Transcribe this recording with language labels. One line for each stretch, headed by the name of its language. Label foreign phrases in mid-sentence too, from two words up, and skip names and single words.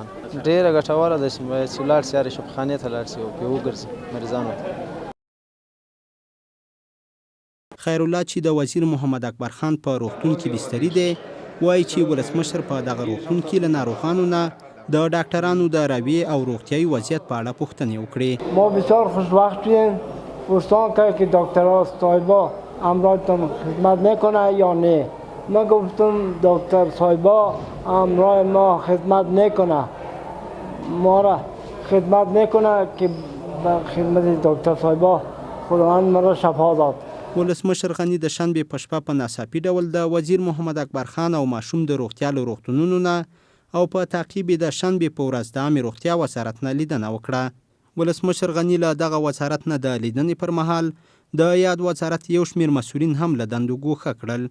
Pashto: ډېره ګټوره ده چې لاړ شي، هرې شفاخانې ته لاړ شي او پرې وګرځي مریضانو ته. خیرالله چې د وزیر محمد اکبر خان په روغتون کې بستري دی، وایي چې ولسمشر په دغه روغتون کې له ناروغانو نه د ډاکټرانو د رویې او روغتیایي وضعیت په اړه پوښتنې وکړې.
Persian: ما بسیار خوشبختیم. پرسان کرد که دکترها صاحبا همراهتون خدمت میکنه یا نه. ما گفتم دکتر صاحبا همراه ما خدمت میکنه، ما را خدمت میکنه که به خدمت دکتر صاحبا خداوند ما را شفا داد.
Pashto: ولسمشر غني د شنبې په شپه په ناڅاپي ډول د وزیر محمد اکبر خان او ماشوم د روغتیا له روغتونونو نه او په تعقیب د شنبې په ورځ د عامې روغتیا وزارت نه لیدنه وکړه. ولسمشر غني له دغه وزارت نه د لیدنې پر مهال د یاد وزارت یو شمېر مسؤلین هم له دندو ګوښه کړل.